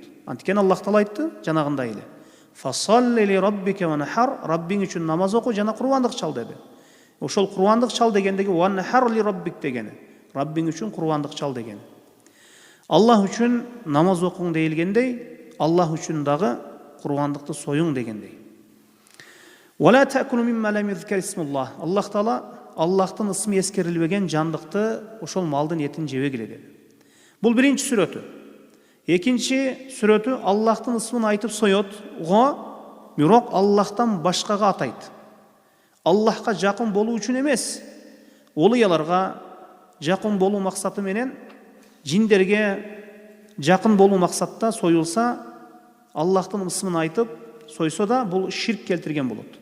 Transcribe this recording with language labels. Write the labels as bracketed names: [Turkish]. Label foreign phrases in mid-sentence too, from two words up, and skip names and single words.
[Kyrgyz] Антикен Аллах Таала айтты, жанагындай эле. [Arabic] فصل لربك وانحر. [Kyrgyz] Раббиң үчүн намаз оку жана курбандык чал деди. Ошол курбандык чал дегендеги [Arabic] وانحر لربك [Kyrgyz] дегени. Раббиң үчүн курбандык чал дегени. Аллах үчүн намаз окуң дейилгендей, Аллах үчүн дагы курбандыкты союң дегендей. [Arabic] ولا تأكلوا مما لم يذكر اسم الله. [Kyrgyz] Аллах Таала Аллахтын ысмы эскерилбеген жандыкты, ошол малдын этин жебегиле деди. Бул биринчи сүрөтү. Экинчи сүрөтү Аллахтын ысмын айтып соет, бирок Аллахтан башкага атайт. Аллахка жакын болуу үчүн эмес, олуяларга жакын болуу максаты менен жиндерге жакын болуу максатта союлса, Аллахтын ысмын айтып сойсо да бул ширк келтирген болот.